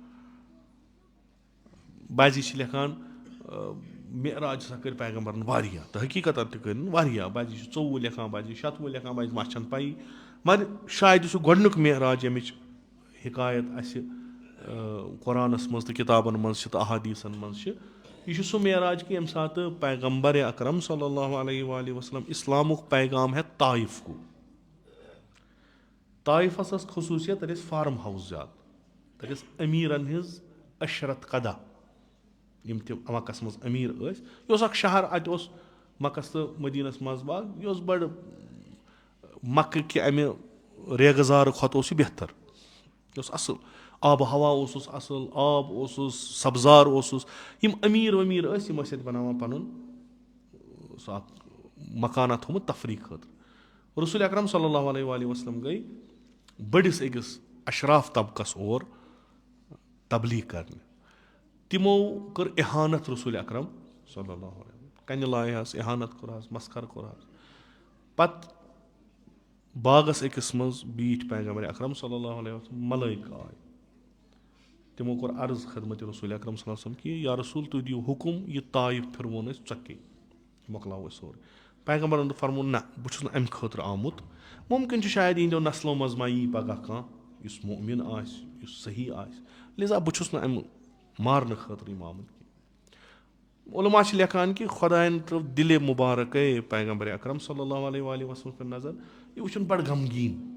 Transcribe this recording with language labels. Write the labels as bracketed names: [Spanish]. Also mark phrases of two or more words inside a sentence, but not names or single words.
[Kashmiri] بازی چھِ لیکھان معراج ہسا کٔرۍ پیغمبرن واریاہ تہٕ حقیٖقتن تہِ کٔرۍ واریاہ بازی چھِ 24 لیکھان بازی 26 لیکھان بازِ ما چھنہٕ پَیی مگر شاید یہِ چھُ گۄڈنیُک معراج ییٚمِچ حِکایت اَسہِ قۄرانس منٛز تہٕ کِتابن منٛز چھِ تہٕ احادیٖثن منٛز چھِ یہِ چھُ سُہ معراج کہِ ییٚمہِ ساتہٕ پیغمبرِ اکرم [Arabic] صلی اللہ علیہ وآلہ وسلم [Kashmiri] اِسلامُک پیغام ہٮ۪تھ طایف گوٚو طایفس ٲس خصوٗصیت تَتہِ ٲسۍ [English] farm house [Kashmiri] زیادٕ تَتہِ ٲس أمیٖرن ہٕنٛز عشرت قدا یِم تہِ مکس منٛز أمیٖر ٲسۍ یہِ اوس اکھ شہر اَتہِ اوس مکس تہٕ مدیٖنس منٛز باغ یہِ اوس بڑٕ مکہٕ کہِ امہِ ریگزارٕ کھۄتہٕ اوس یہِ بہتر یہِ اوس اصٕل آبہٕ ہوا اوسُس اصٕل آب اوسُس سبزار اوسُس یِم أمیٖر ومیٖر ٲسۍ یِم ٲسۍ اتہِ بناوان پنُن سُہ اکھ مکانا تھوٚمُت تفریٖح خٲطرٕ رسول اکرم [Arabic] صلی اللہ علیہ وآلہ وسلم [Kashmiri] گٔے بٔڑِس أکِس اشراف طبقس اور تبلیٖغ کرنہِ تِمو کٔر اِحانت رسول اکرم [Arabic] صلی اللہ علیہ وسلم [Kashmiri] کنہِ لایہس اِحانت کوٚرہس مسخر کوٚرہس پتہٕ باغس أکِس منٛز بیٖٹھۍ پیغمبر اکرم [Arabic] صلی اللہ علیہ وسلم [Kashmiri] ملٲیکہٕ آے تِمو کوٚر عرض خدمتِ رسول اکرم [Arabic] صلی اللہ علیہ وسلم [Kashmiri] کہِ [Arabic] یا رسول [Kashmiri] تُہۍ دِیِو حُکُم یہِ طایف پھِروُن أسۍ ژۄکے مۄکلاوو أسۍ سورُے پیغمبرن دوٚپ فرموو نہ بہٕ چھُس نہٕ اَمہِ خٲطرٕ آمُت مُمکِن چھُ شاید یِہنٛدیو نسلو منٛز ما یی پگاہ کانٛہہ یُس مُمِن آسہِ یُس صحیح آسہِ لِذا بہٕ چھُس نہٕ اَمہِ مارنہٕ خٲطرٕ یِم آمُت کینٛہہ علما چھِ لیکھان کہِ خۄدایَن ترٛٲو دِلہِ مُبارکے پیغمبر اکرم [Arabic] صلی اللہ علیہ وسلم [Kashmiri] پٮ۪ٹھ نظر یہِ وٕچھُن بڑٕ غمگیٖن